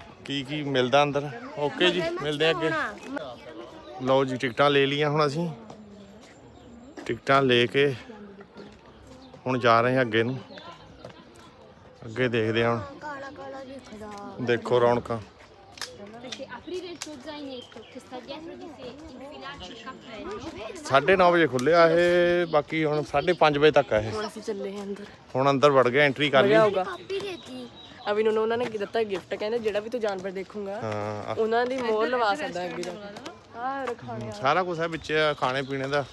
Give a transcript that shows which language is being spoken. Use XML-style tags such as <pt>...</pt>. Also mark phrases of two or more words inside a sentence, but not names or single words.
<pa>ਕੀ ਮਿਲਦਾ ਅੰਦਰ। ਓਕੇ ਜੀ, ਮਿਲਦੇ ਆ ਅੱਗੇ। ਲਓ ਜੀ, ਟਿਕਟਾਂ ਲੈ ਲਈਆਂ ਹੁਣ ਅਸੀਂ। ਟਿਕਟਾਂ ਲੈ ਕੇ ਹੁਣ ਜਾ ਰਹੇ ਹਾਂ ਅੱਗੇ ਨੂੰ। ਅੱਗੇ ਦੇਖਦੇ ਹਾਂ ਹੁਣ। ਕਾਲਾ ਕਾਲਾ ਦਿਖਦਾ। ਦੇਖੋ ਰੌਣਕਾਂ।</pa> <it>Perché aprire il tuo zainetto che sta dietro di te, infilarci il cappello.</it> <pa>9:30 ਵਜੇ ਖੁੱਲਿਆ ਇਹ। ਬਾਕੀ ਹੁਣ 5:30 ਵਜੇ ਤੱਕ ਹੈ ਇਹ। ਹੁਣ ਅਸੀਂ ਚੱਲੇ ਹਾਂ ਅੰਦਰ। ਹੁਣ ਅੰਦਰ ਵੜ ਗਏ, ਐਂਟਰੀ ਕਰ ਲਈ। ਹੋਊਗਾ। ਕਾਪੀ ਦੇਤੀ। ਅਭੀ ਨੂੰ ਉਹਨਾਂ ਨੇ ਦਿੱਤਾ ਗਿਫਟ, ਕਹਿੰਦੇ ਜਿਹੜਾ ਵੀ ਤੂੰ ਜਾਨਵਰ ਦੇਖੂਗਾ ਹਾਂ, ਉਹਨਾਂ ਦੀ ਮੋਹਰ ਲਵਾ ਸਕਦਾ ਅੱਗੇ ਜਾ ਕੇ। ਆਹ ਰਖਾਣੇ ਸਾਰਾ ਕੁਝ ਹੈ ਵਿੱਚ, ਖਾਣੇ ਪੀਣੇ ਦਾ</pa>